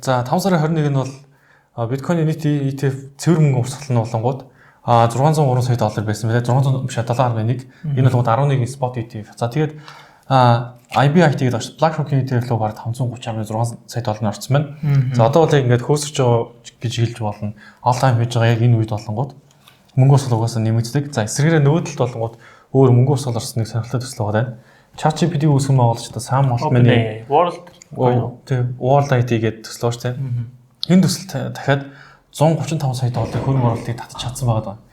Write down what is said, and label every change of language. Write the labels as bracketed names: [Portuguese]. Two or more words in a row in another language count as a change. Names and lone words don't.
[Mongolian] За 5 сарын 21-нд бол биткойны нийт ETF цэвэр мөнгө урсгал нь болонгууд 603 сая доллар байсан байлээ. 600 биш 7.1. Энэ бол 11 [English] spot ETF. [Mongolian] За тэгээд IBIT гэдэг байна. BlackRock-ийн ETF лөө бараг 530.6 сая доллар орсон байна. За одоо бол яг ингээд хөөсөж байгаа гэж хэлж болно. [English] All time [Mongolian] хийж байгаа яг энэ үед болонгууд мөнгө урсгал угаасаа нэмэгддэг. За эсрэгээрээ нөгөөдөлд болонгууд өөр мөнгө урсгал орсныг сонирхолтой төсөл байгаа. ChatGPT үүсгэн байгуулагчдаа Sam Altman-ийн World IT гэдэг төсөл байна. Энэ төсөл дахиад 135 сая долларын хөрөнгө оруулалтыг татаж чадсан байгаа.